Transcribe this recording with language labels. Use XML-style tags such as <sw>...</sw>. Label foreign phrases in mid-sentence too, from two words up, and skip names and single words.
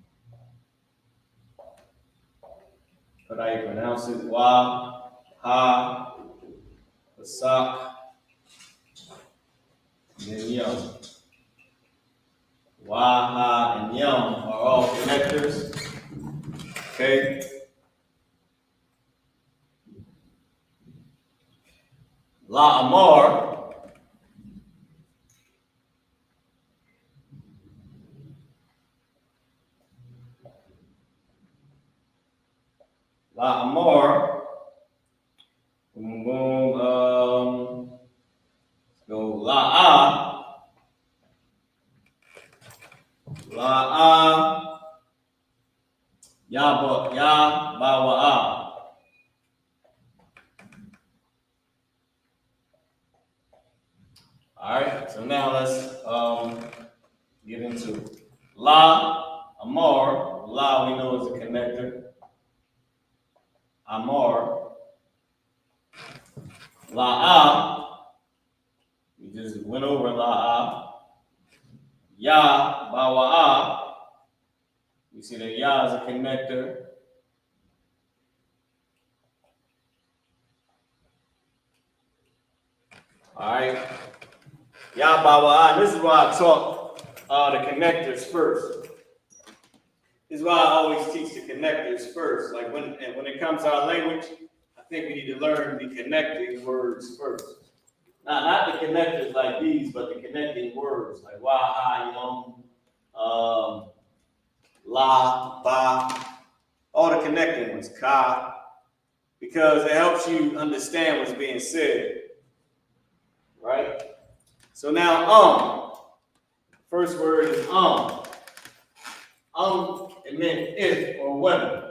<en>But how you pronounce it? Wa, ha, Pasak, and then Yum. Wa, ha, and Yum are all connectors. Okay. La Amar. La Amar. Boom, boom. Let's go La A. La A. Ya ba wa a. All right. So now let's get into La Amar. La we know is a connector. Amar. La A. We just went over La A. Ya ba wa a. We see that Ya is a connector. All right. Ya ba wa a. This is why I taught the connectors first. This is why I always teach the connectors first. Like when it comes to our language, I think we need to learn the connecting words first. Not the connectors like these, but the connecting words like wa, ha, yum, la, ba, all the connecting ones, ka, because it helps you understand what's being said, right? So now, first word is it meant if or whether.</en>